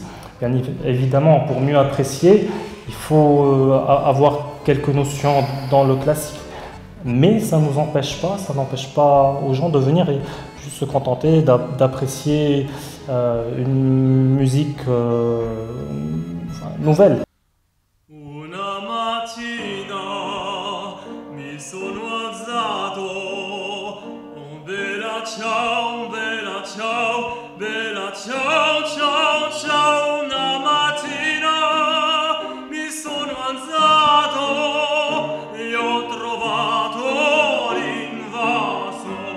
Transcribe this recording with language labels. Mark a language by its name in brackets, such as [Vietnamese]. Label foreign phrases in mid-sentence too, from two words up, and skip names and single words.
[French] Bien évidemment, pour mieux apprécier, il faut avoir quelques notions dans le classique. Mais ça ne nous empêche pas, ça n'empêche pas aux gens de venir et juste se contenter d'apprécier une musique nouvelle. [Italian] Ciao, bella ciao, bella ciao, ciao, ciao, una mattina mi sono alzato e ho trovato l'invaso.